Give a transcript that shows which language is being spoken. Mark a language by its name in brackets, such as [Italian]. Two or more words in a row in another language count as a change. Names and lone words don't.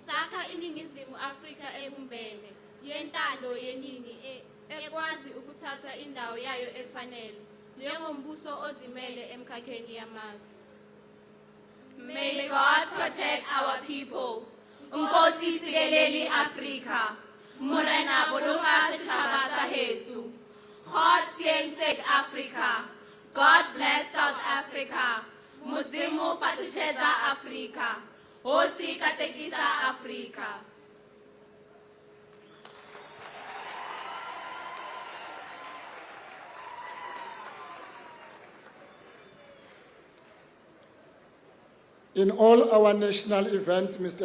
[Zulu] Sakha iningizimu Afrika ebumbene, yentando yeningi ekwazi ukuthatha indawo yayo efanele, njengombuso ozimele emkhakheni yamazwe. [English] May God protect our people. [Xhosa] Nkosi sikeleli Afrika. [Southern Sotho] Morena bolonga setjhaba sa heso. [English] God save Africa. God bless South Africa. [Tswana] Modimo fatosheza Africa. [Tsonga] Hosi katekisa Africa. [English] In all our national events, Mr.